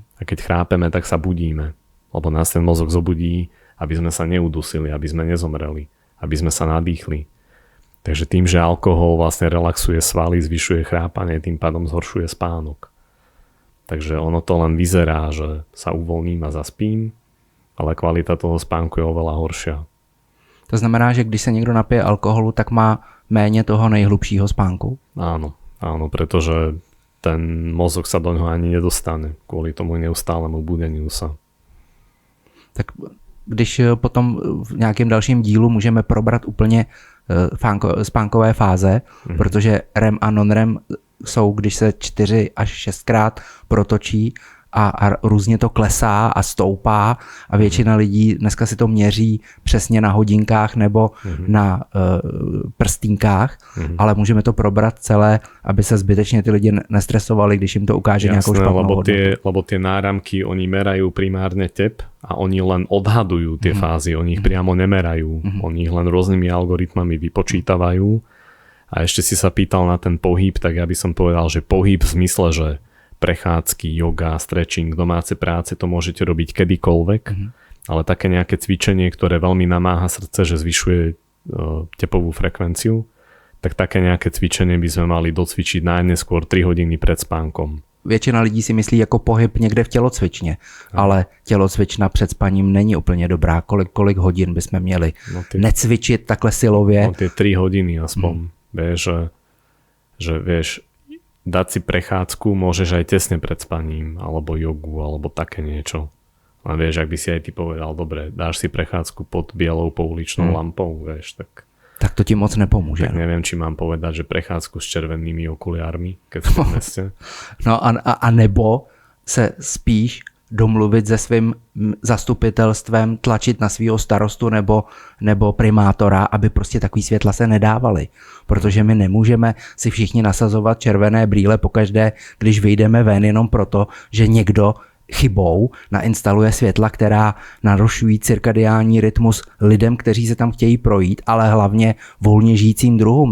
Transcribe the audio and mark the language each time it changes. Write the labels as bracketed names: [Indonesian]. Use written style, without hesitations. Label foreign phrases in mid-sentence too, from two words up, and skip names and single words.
[Slovak] A keď chrápeme, tak sa budíme, lebo nás ten mozog zobudí, aby sme sa neudusili, aby sme nezomreli. aby sme sa nadýchli. Takže tým, že alkohol vlastne relaxuje svaly, zvyšuje chrápanie, tým pádom zhoršuje spánok. Takže ono to len vyzerá, že sa uvoľním a zaspím, ale kvalita toho spánku je oveľa horšia. [Czech] To znamená, že když se někdo napije alkoholu, tak má méně toho nejhlubšího spánku? [Slovak] Áno, pretože ten mozog sa do ňoho ani nedostane kvôli tomu neustálemu budeniu sa. [Czech] Tak když potom v nějakém dalším dílu můžeme probrat úplně spánkové fáze, protože REM a non-REM jsou, když se 4 až 6krát protočí a různě to klesá a stoupá a většina lidí dneska si to měří přesně na hodinkách nebo na prstínkách, ale můžeme to probrat celé, aby se zbytečně ty lidi nestresovali, když jim to ukáže nějakou špatnou hodnotu. [Slovak] Lebo tie náramky, oni merajú primárne tep a oni len odhadujú tie fázy, oni ich priamo nemerajú, oni ich len rôznymi algoritmami vypočítavajú. A ešte si sa pýtal na ten pohyb, tak ja by som povedal, že pohyb v zmysle, že prechádzky, yoga, stretching, domáce práce, to môžete robiť kedykoľvek, ale také nejaké cvičenie, ktoré veľmi namáha srdce, že zvyšuje tepovú frekvenciu, tak také nejaké cvičenie by sme mali docvičiť najneskôr 3 hodiny pred spánkom. [Czech] Většina lidí si myslí jako pohyb někde v tělocvičně, ale tělocvična před spaním není úplně dobrá. Kolik hodin bychom měli necvičit takhle silově? [Slovak] No tie 3 hodiny aspoň. Vieš, že vieš, dať si prechádzku môžeš aj tesne pred spaním, alebo jogu, alebo také niečo. A vieš, ak by si aj ty povedal, dobre, dáš si prechádzku pod bielou pouličnou lampou, vieš, tak to ti moc nepomôže. Tak neviem, či mám povedať, že prechádzku s červenými okuliármi, keď si v meste. [Czech] No a nebo se spíš domluvit se svým zastupitelstvem, tlačit na svého starostu nebo primátora, aby prostě takový světla se nedávaly. Protože my nemůžeme si všichni nasazovat červené brýle pokaždé, když vyjdeme ven jenom proto, že někdo chybou nainstaluje světla, která narušují cirkadiální rytmus lidem, kteří se tam chtějí projít, ale hlavně volně žijícím druhům.